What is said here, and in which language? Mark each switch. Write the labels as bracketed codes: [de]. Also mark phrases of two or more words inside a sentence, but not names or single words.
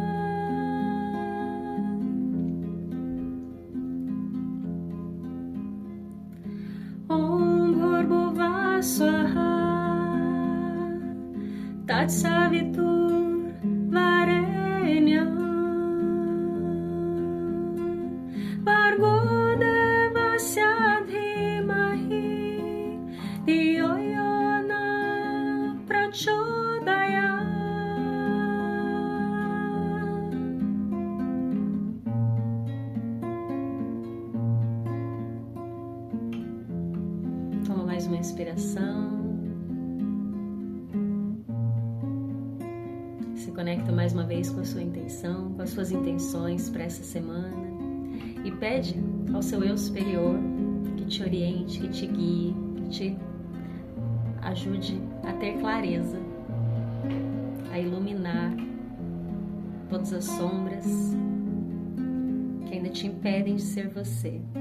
[sa] Om Bhurvuvah Swaha Tatsavitur Varenyam Bhargo Devasya Dhimahi Dhiyo Yona Prachodaya. [pt] Toma mais uma inspiração. Se conecta mais uma vez com a sua intenção, com as suas intenções para essa semana e pede ao seu eu superior que te oriente, que te guie, que te ajude a ter clareza, a iluminar todas as sombras que ainda te impedem de ser você.